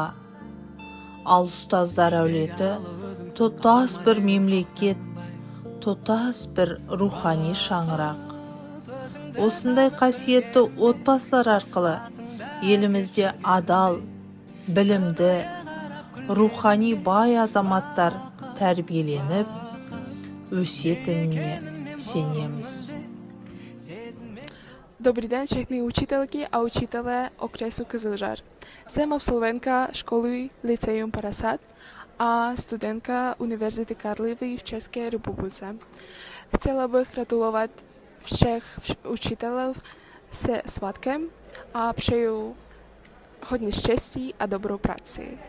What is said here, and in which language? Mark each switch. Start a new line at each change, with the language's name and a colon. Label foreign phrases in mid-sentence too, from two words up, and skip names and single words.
Kazakh: Ал ұстаздар әулеті тұтас бір мемлекет, тұтас бір рухани шаңырақ. Осындай қасиетті отбасылар арқылы елімізде адал, білімді, рухани бай азаматтар тәрбиеленіп, өсетініне сенеміз.
Czech: Dobrý den všechny učitelky a učitelé okresu Kyzlžár. Jsem absolventka školy Lyceum 50 a studentka Univerzity Karlovy v České republice. Chtěla bych gratulovat všech učitelů se svátkem a přeju hodně štěstí a dobrou práci.